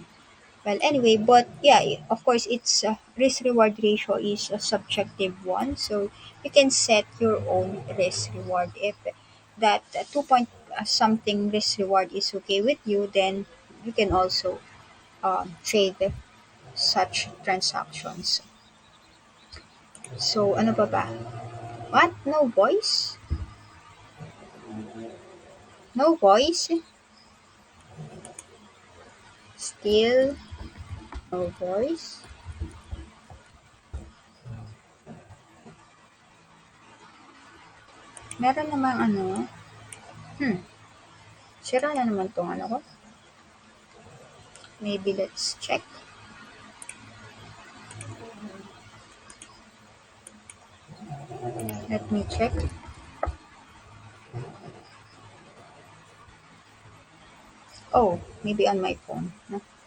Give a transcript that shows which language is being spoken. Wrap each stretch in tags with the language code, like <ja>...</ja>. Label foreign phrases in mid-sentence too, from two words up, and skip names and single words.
<en>Well, anyway, but yeah, of course, its risk reward ratio is a subjective one, so you can set your own risk reward. If that 2 point something risk reward is okay with you, then you can also trade such transactions. So,</en> <tl>ano pa ba?</tl> <en>What? No voice? No voice? Still no voice?</en> <tl>Meron namang ano? Hmm. Sira na naman tong ano ko.</tl> <en>Maybe let's check. Let me check. Oh, maybe on my phone. No?</en>